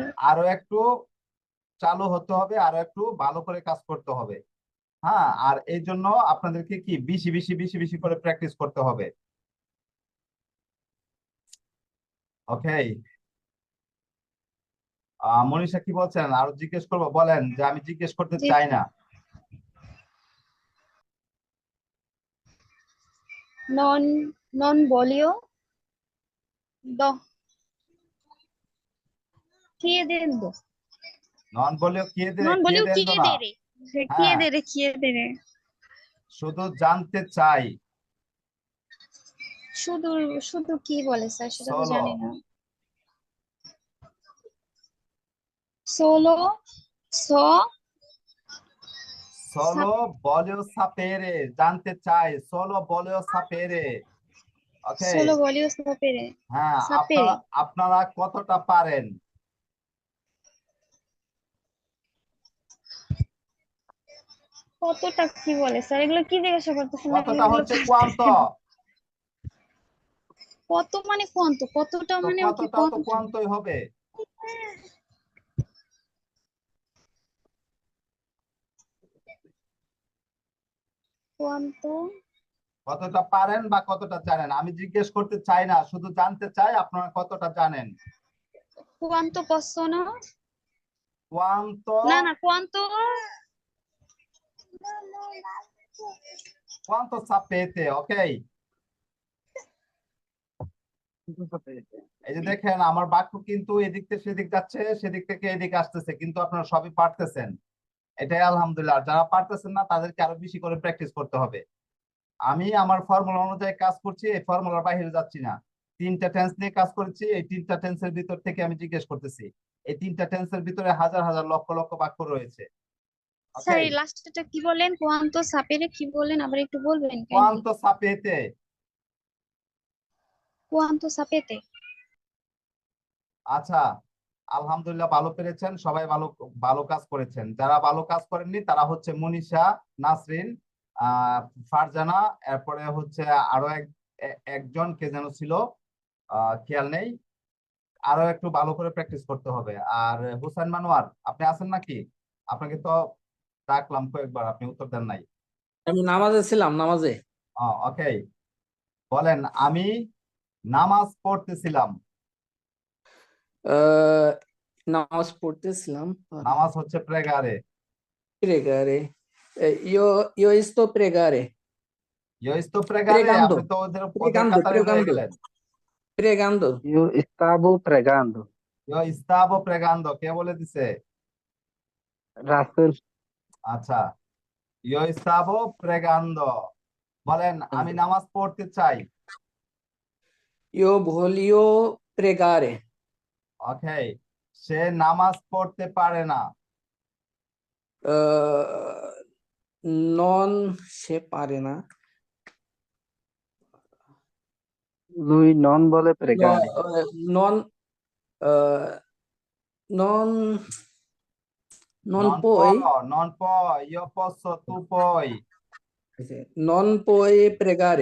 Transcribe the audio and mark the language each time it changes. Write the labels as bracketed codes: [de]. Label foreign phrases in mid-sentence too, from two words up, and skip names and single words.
[bn] আরো একটু চালু হতে হবে, আরো একটু ভালো করে কাজ করতে হবে। হ্যাঁ, আর এই জন্য আপনাদেরকে কি বেশি বেশি বেশি বেশি করে প্র্যাকটিস করতে হবে। ওকে, মনীষা কি বলছেন, আরো জিজ্ঞেস করবো? বলেন যে আমি জিজ্ঞেস করতে জি চাই না। [it] non voglio do chiedendo. non voglio Non voglio [bn] কিয়ে দেন না। [it] chiedere. [bn] হ্যাঁ, [it] Chiedere. [bn] শুধু জানতে চাই। শুধু শুধু কি বলে স্যার সেটা তো সলো, জানি না। [it] Solo so solo voglio sapere, [bn] জানতে চাই, [it] solo voglio sapere. [bn] ওকে, [it] solo voglio sapere. [bn] হ্যাঁ, [it] Sapere. [bn] আপনারা কতটা পারেন? কতটা কি বলে স্যার, এগুলো কি জিজ্ঞাসা করতেছেন? কতটা এগুলো হচ্ছে কোয়ান্ত, কত মানে কোয়ান্ত, কতটা তো মানে কি কতটাও তো কোয়ান্ত? কোয়ান্তই হবে। কোয়ান্ত কতটা পারেন বা কতটা জানেন, আমি জিজ্ঞেস করতে চাই না, শুধু জানতে চাই আপনারা কতটা জানেন। [it] quanto possono? [bn] কোয়ান্ত, না quanto [it] quanto sapete. [bn] ওকে, এই যে দেখেন আমার বাক্য কিন্তু এদিক থেকে সেদিক যাচ্ছে, সেদিক থেকে এদিক আসতেছে, কিন্তু আপনারা সবই পারতেছেন, এটাই আলহামদুলিল্লাহ। আর যারা পারতেছেন না তাদেরকে আরো বেশি করে প্র্যাকটিস করতে হবে। আমি আমার ফর্মুলা অনুযায়ী কাজ করছি, এই ফর্মুলার বাইরে যাচ্ছি না। 3টা টেন্স নিয়ে কাজ করেছি, এই 3টা টেন্সের ভিতর থেকে আমি জিজ্ঞেস করতেছি। এই 3টা টেন্সের ভিতরে হাজার হাজার লক্ষ লক্ষ বাক্য রয়েছে। স্যার ওকে, এই লাস্টটা কি বলেন? [it] quanto sapere [bn] কি বলেন, আবার একটু বলবেন কাইন্ডলি? [it] quanto sapete. quanto sapete? [bn] আচ্ছা, আলহামদুলিল্লাহ, ভালো পেরেছেন, সবাই ভালো ভালো কাজ করেছেন। যারা ভালো কাজ করেননি তারা হচ্ছে মনীষা, নাসরিন, আহ ফারজানা, এরপরে হচ্ছে আরো একজন কে যেন ছিল, খেয়াল নেই। আরো একটু ভালো করে প্র্যাকটিস করতে হবে। আর হুসাইন মানোয়ার, আপনি আছেন নাকি? আপনাকে তো ডাকলাম কয়েকবার, আপনি উত্তর দেন নাই। আমি নামাজে ছিলাম, নামাজে। ওকে, বলেন আমি নামাজ পড়তেছিলাম। নামাজ পড়তেছিলাম। নামাজ হচ্ছে প্রেগারে। [it] Pregare. Io sto pregare. io sto pregare, Pregando. [bn] আপনি তো ওদের [it] Pregando, [bn] কাতারে রয়ে [it] pregando. [bn] গেলেন। [it] Pregando. Io stavo pregando. io stavo pregando, [bn] কে বলে দিছে? রাসেল। আচ্ছা, [it] io stavo pregando, [bn] বলেন আমি নামাজ পড়তে চাই। [it] Io voglio pregare. [bn] ওকে, সে নামাজ পড়তে পারে না। Non সে পারে না। [it] Lui non vuole No, pregare. non non non Non puoi non puoi, io posso, tu puoi. non puoi pregare.